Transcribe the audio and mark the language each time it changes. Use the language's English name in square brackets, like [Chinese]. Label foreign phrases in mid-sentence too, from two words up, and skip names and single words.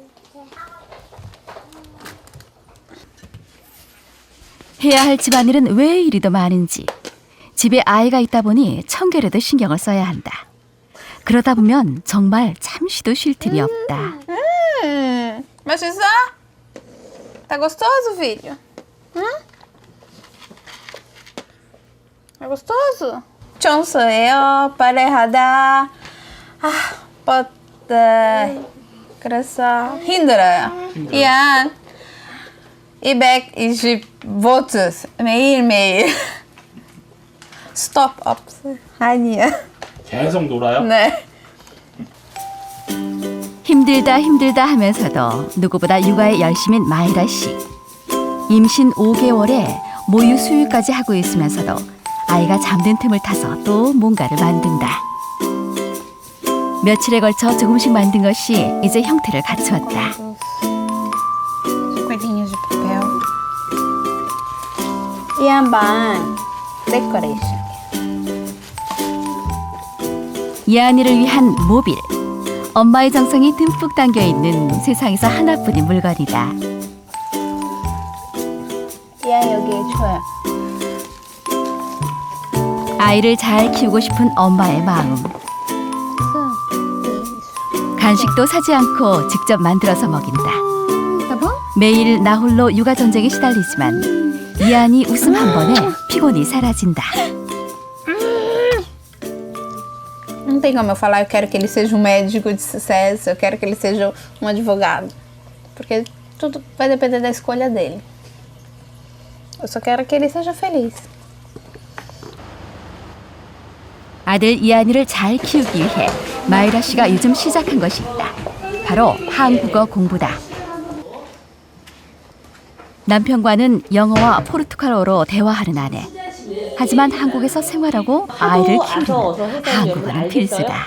[Korean] 해야 할 집안일은 왜 이리도 많은지. 집에 아이가 있다 보니 청결에도 신경을 써야 한다. 그러다 보면 정말 잠시도 쉴 틈이 없다. 맛있어? [Portuguese] Tá gostoso, filho? É gostoso? [Korean] 청소해요. 빨래하다. 그래서 힘들어요. 이한 220 매일매일. 스톱 없어. 아니야. 계속 놀아요? 네. 힘들다 하면서도 누구보다 육아에 열심인 마이라 씨. 임신 5개월에 모유 수유까지 하고 있으면서도 아이가 잠든 틈을 타서 또 뭔가를 만든다. 며칠에 걸쳐 조금씩 만든 것이 이제 형태를 갖추었다. [Portuguese] Coelhinhos de papel. E a [English] ban decoration. [Korean] 이한이를 위한 모빌. 엄마의 정성이 듬뿍 담겨있는 세상에서 하나뿐인 물건이다. 이한 여기 줘요. 아이를 잘 키우고 싶은 엄마의 마음. 간식도 사지 않고 직접 만들어서 먹인다. [Portuguese] Tá bom? [Korean] 매일 나 홀로 육아 전쟁에 시달리지만 이안이 웃음 한 번에 피곤이 사라진다. [Portuguese] Não tem como eu falar, eu quero que ele seja um médico de sucesso, eu quero que ele seja um advogado. Porque tudo vai depender da escolha dele. Eu só quero que ele seja feliz. [Korean] 아들 이안이를 잘 키우기 위해 마이라 씨가 요즘 시작한 것이 있다. 바로 한국어 공부다. 남편과는 영어와 포르투갈어로 대화하는 아내. 하지만 한국에서 생활하고 아이를 키우는 한국어는 필수다.